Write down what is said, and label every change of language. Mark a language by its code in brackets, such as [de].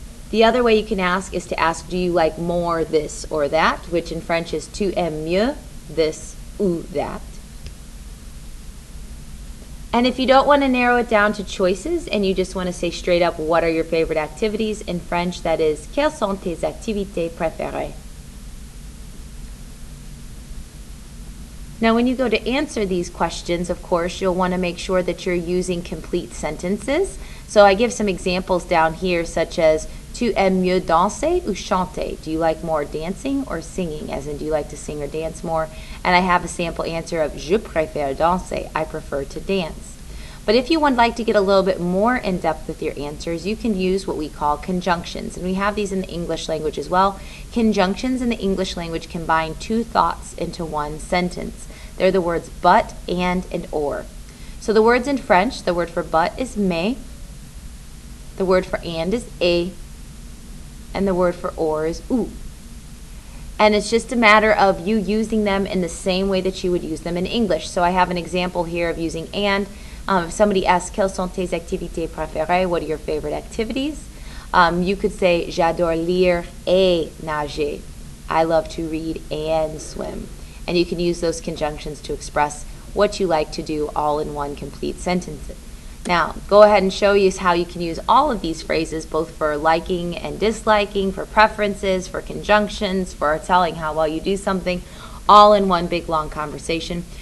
[en] The other way you can ask is to ask, do you like more this or that, which in French is [fr] tu aimes mieux [en] this ou that. And if you don't want to narrow it down to choices and you just want to say straight up, what are your favorite activities? In French, that is, [fr] quelles sont tes activités préférées? [en] Now when you go to answer these questions, of course, you'll want to make sure that you're using complete sentences. So I give some examples down here, such as, [fr] tu aimes mieux danser ou chanter? [en] Do you like more dancing or singing? As in, do you like to sing or dance more? And I have a sample answer of [fr] je préfère danser. [en] I prefer to dance. But if you would like to get a little bit more in depth with your answers, you can use what we call conjunctions. And we have these in the English language as well. Conjunctions in the English language combine two thoughts into one sentence. They're the words but, and or. So the words in French, the word for but is mais, the word for and is et, and the word for or is ou. And it's just a matter of you using them in the same way that you would use them in English. So I have an example here of using and. If somebody asks, [fr] quelles sont tes activités préférées? [en] What are your favorite activities? You could say, [fr] j'adore lire et nager. [en] I love to read and swim. And you can use those conjunctions to express what you like to do all in one complete sentence. Now, go ahead and show you how you can use all of these phrases, both for liking and disliking, for preferences, for conjunctions, for telling how well you do something, all in one big long conversation.